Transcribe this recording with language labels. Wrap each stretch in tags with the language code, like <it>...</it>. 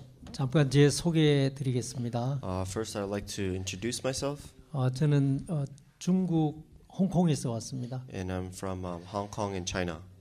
<ko>잠깐 제 소개해드리겠습니다.</ko> <en>First, I'd like to introduce myself.</en> <ko>저는 중국 홍콩에서 왔습니다.</ko> <en>And I'm from Hong Kong and China.</en>